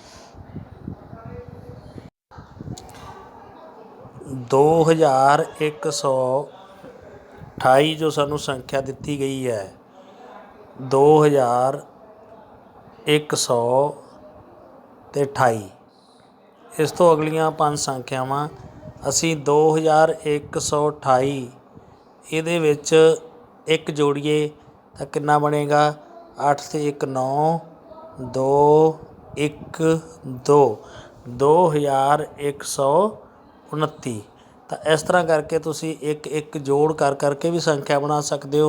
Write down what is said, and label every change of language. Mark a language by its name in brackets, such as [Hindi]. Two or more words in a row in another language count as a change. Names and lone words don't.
[Punjabi] 2128 ਜੋ ਸਾਨੂੰ ਸੰਖਿਆ ਦਿੱਤੀ ਗਈ ਹੈ 2128, ਇਸ ਤੋਂ ਅਗਲੀਆਂ 5 ਸੰਖਿਆਵਾਂ ਅਸੀ [Hindi] 2128 [Punjabi] ਇਹਦੇ ਵਿੱਚ [Hindi] एक जोड़िए तो कितना बनेगा 8 से 1 9 2 1 2 2129। तो इस तरह करके तुसी एक एक जोड़ कर करके भी संख्या बना सकते हो।